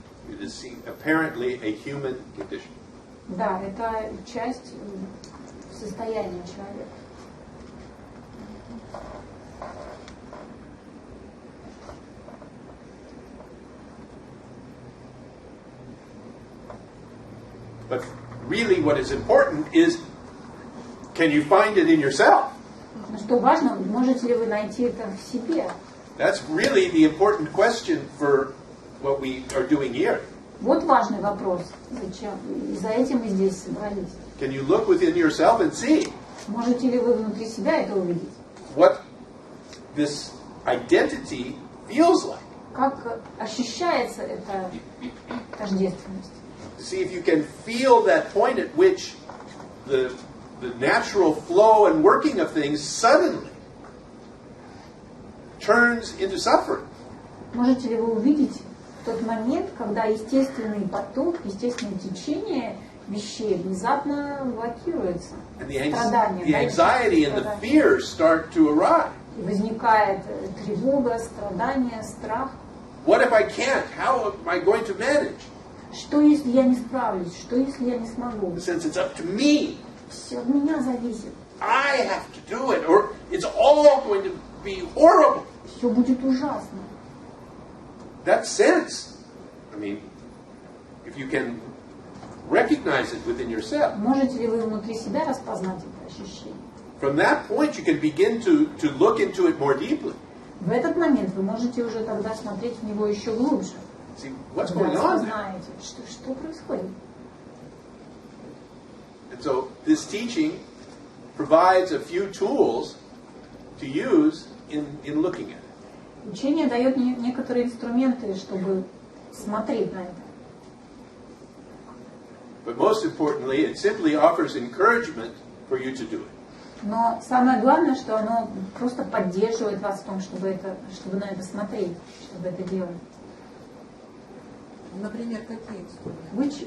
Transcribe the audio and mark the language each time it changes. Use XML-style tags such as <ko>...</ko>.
<en>It is apparently a human condition.</en> <ru>Да, это часть состояния человека.</ru> <en>But really what is important is, can you find it in yourself?</en> <ru>Но что важно, можете ли вы найти это в себе?</ru> <en>That's really the important question for what we are doing here.</en> <ru>Вот важный вопрос. Зачем? И за этим мы здесь собрались.</ru> <en>Can you look within yourself and see</en> <ru>Можете ли вы внутри себя это увидеть?</ru> <en>what this identity feels like?</en> <ru>Как ощущается эта тождественность?</ru> <en>See if you can feel that point at which the natural flow and working of things suddenly turns into suffering.</en> <ru>Можете ли вы увидеть тот момент, когда естественный поток, естественное течение вещей внезапно блокируется?</ru> <en>And the</en> <ru>Страдания,</ru> <en>anxiety and the fear start to arise.</en> <ru>И возникает тревога, страдание, страх.</ru> <en>What if I can't? How am I going to manage?</en> <ru>Что если я не справлюсь? Что если я не смогу?</ru> <en>Since it's up to me,</en> <ru>Все от меня зависит.</ru> <en>I have to do it, or it's all going to be horrible.</en> <ru>Все будет ужасно.</ru> <en>That sense, I mean, if you can recognize it within yourself,</en> <ru>Можете ли вы внутри себя распознать это ощущение?</ru> <en>from that point you can begin to look into it more deeply.</en> <ru>В этот момент вы можете уже тогда смотреть в него еще глубже.</ru> <en>See, what's</en> <ru>Да,</ru> <en>going on there?</en> <ru>осознаете, что происходит.</ru> <en>And so this teaching provides a few tools to use in looking at it.</en> <ru>Учение дает некоторые инструменты, чтобы смотреть на это.</ru> <en>But most importantly, it simply offers encouragement for you to do it.</en> <ru>Но самое главное, что оно просто поддерживает вас в том, чтобы на это смотреть, чтобы это делать. Например, какие инструменты?</ru>